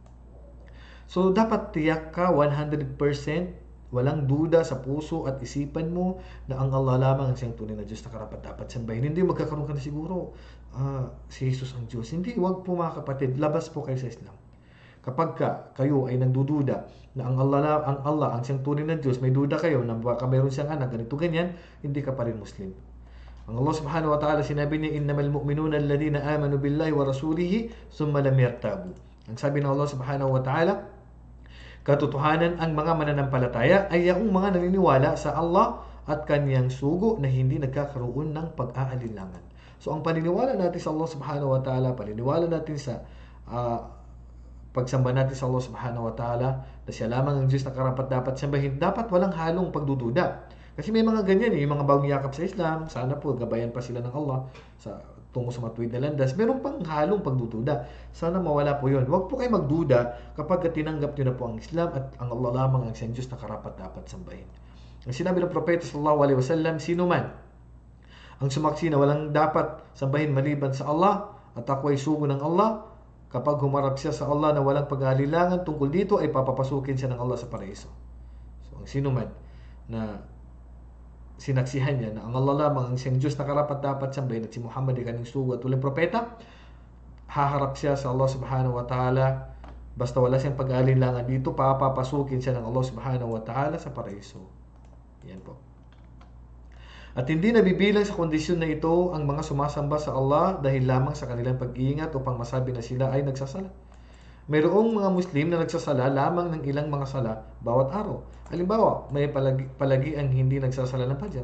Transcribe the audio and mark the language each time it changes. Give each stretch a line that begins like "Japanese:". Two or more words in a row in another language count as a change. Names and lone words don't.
Filipino: So dapat tiyak ka 100%, walang duda sa puso at isipan mo na ang Allah lamang ang siyang tunay na Diyos na karapat-dapat sambahin. Hindi magkakaroon ka na siguro, si Jesus ang Diyos. Hindi, wag po mga kapatid, labas po kayo sa Islam. Kapag kayo ay nagdududa na ang Allah ang siyang tunay na Diyos, may duda kayo na baka mayroon siyang anak, ganito ganyan, hindi ka pa rin Muslim. Ang Allah
Arabic: سبحانه وتعالى
Filipino: sinabi niya,
Arabic: إنما المؤمنون الذين آمنوا بالله ورسوله ثم لم يرتابوا.
Filipino: Ang sabi ng Allah
Arabic: سبحانه وتعالى,
Filipino: katotohanan ang mga mananampalataya ay ang mga naniniwala sa Allah at kanyang sugo na hindi nagkakaroon ng pag-aalinlangan. So ang paniniwala natin sa Allah
Arabic: سبحانه وتعالى,
Filipino: paniniwala natin sa pagsamba natin sa Allah
Arabic: سبحانه وتعالى
Filipino: na siya lamang ang Diyos na karapat-dapat sambahin, dapat walang halong pagdududa. Kasi may mga ganyan yung mga bagong yakap sa Islam, sana po gabayan pa sila ng Allah tungo sa matuwid na landas. Meron pang halong pagdududa. Sana mawala po yun. Huwag po kayo magduda kapag tinanggap nyo na po ang Islam at ang Allah lamang ang siyang Diyos na karapat-dapat sambahin. Ang sinabi ng Propeta
Arabic: صلى الله عليه وسلم,
Filipino: sino man ang sumaksi na walang dapat sambahin maliban sa Allah at ako ay sugo ng Allah, kapag humarap siya sa Allah na walang pag-aalilangan tungkol dito ay papapasukin siya ng Allah sa paraiso. So ang sino man na sinaksihan niya na ang Allah lamang ang siyang Diyos na karapat-dapat sambahin at si Muhammad ay kanyang sugo at uling propeta, haharap siya sa Allah
Arabic: سبحانه وتعالى.
Filipino: Basta wala siyang pag-aalinlangan dito, papapasukin siya ng Allah
Arabic: سبحانه وتعالى
Filipino: sa paraiso. Yan po. At hindi nabibilang sa kondisyon na ito ang mga sumasamba sa Allah dahil lamang sa kanilang pag-iingat upang masabi na sila ay nagsasala. Mayroong mga Muslim na nagsasala lamang ng ilang mga sala bawat araw. Halimbawa, may palagi ang hindi nagsasala ng Fajr.